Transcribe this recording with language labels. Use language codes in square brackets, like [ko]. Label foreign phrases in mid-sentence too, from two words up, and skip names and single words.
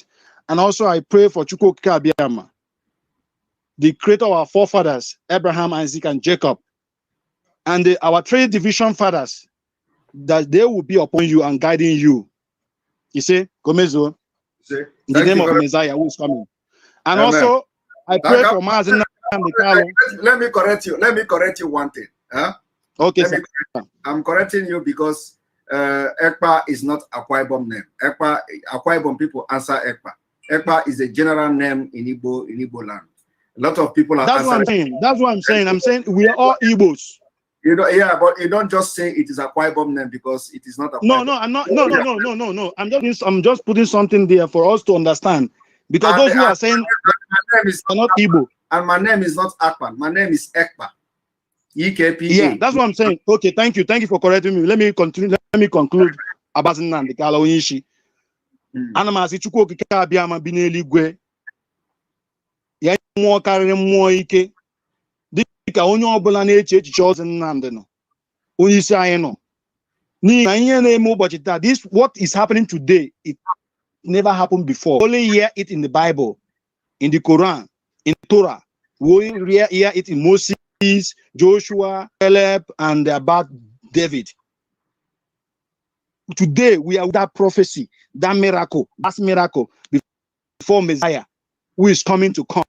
[en] And also I pray for Chukwu Abiyama, the creator of our forefathers, Abraham, Isaac, and Jacob, and our 3 division fathers, that they will be upon you and guiding you. You see, Gomezo, in the name of Messiah who is coming. And Amen. Also, I pray for MAZI NNAMDI KANU. Let me correct you. Let me correct you one thing. Huh? Okay, I'm correcting you because Ekpa is not Akwa Ibom name. Akwa Ibom people answer Ekpa. Ekpa is a general name in Igbo land. A lot of people are. That's what I'm saying. That's what I'm saying. I'm saying we are all Igbos. You know, yeah, but you don't just say it is a Akwa Ibom name because it is not a. No, I'm not. No. I'm just putting something there for us to understand, because those who are saying my name is not Igbo, and my name is not Akpan. My name is Ekpa. EKPA. Yeah, that's what I'm saying. Okay, thank you for correcting me. Let me continue. Let me conclude about NNAMDI KANU Onyishi. [ig] Ana m asị Chukwu okike abịama bi n'eluigwe ya mmụọ karịrị mmụọ ike dịka onye ọbụla na-eche echiche ọzọ NNAMDI nọ, onye isi anyị nọ, n'ihi na ihe na-eme ụbọchị taa, [en] this what is happening today, it never happened before. Only hear it in the Bible, in the Quran, in Torah. We hear it in Moses, Joshua, Caleb, and about David. Today we are with that prophecy, that miracle, before Messiah, who is coming to come.